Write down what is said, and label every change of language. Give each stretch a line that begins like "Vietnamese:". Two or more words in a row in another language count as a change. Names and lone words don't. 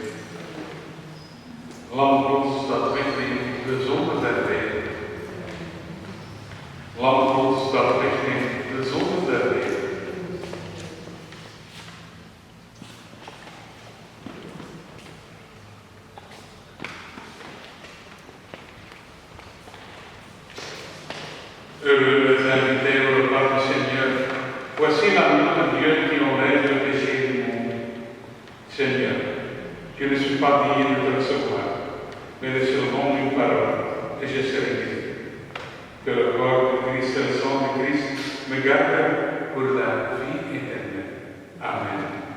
Dutch: Lam Gods dat wegneemt de zonde der wereld. Lam Gods dat wegneemt de zonde der wereld.
French: Heureux les invités au repas du Seigneur. Voici l'amour de Dieu qui enlève le péché du monde. Seigneur, je ne suis pas digne de te recevoir, mais de seulement une parole, et je serai guéri. Que le corps de Christ et le sang de Christ me gardent pour la vie éternelle. Amen.